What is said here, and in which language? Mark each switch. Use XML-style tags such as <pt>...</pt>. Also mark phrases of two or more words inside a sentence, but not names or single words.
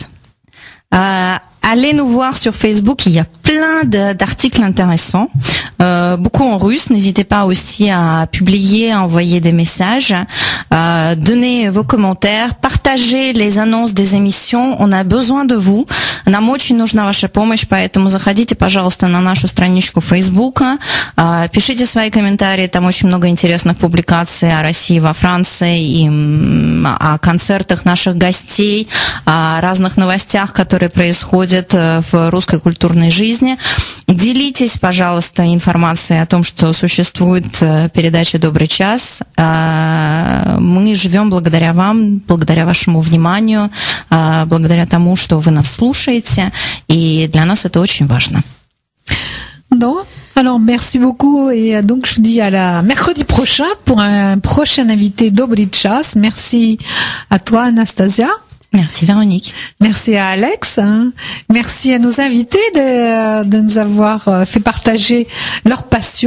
<fr>Allez nous voir sur Facebook, il y a plein d'articles intéressants, beaucoup en russe. N'hésitez pas aussi à publier, à envoyer des messages, donnez vos commentaires, partagez Partagez les annonces des émissions. On a besoin de vous.</fr> <ru>Нам очень нужна ваша помощь, поэтому заходите, пожалуйста, на нашу страничку Фейсбука, пишите свои комментарии, там очень много интересных публикаций о России во Франции, и о концертах наших гостей, о разных новостях, которые происходят в русской культурной жизни. Делитесь, пожалуйста, информацией о том, что существует передача «Добрый час». Мы живем благодаря вам, благодаря вашему вниманию, благодаря тому, что вы нас слушаете, и для нас это очень важно.</ru> <fr>Non. Alors, merci beaucoup. Et donc, je vous dis à la mercredi prochain pour un prochain invité Dobry Chas. Merci à toi, Anastasia. Merci, Véronique. Merci à Alex. Merci à nos invités de nous avoir fait partager leur passion.</fr>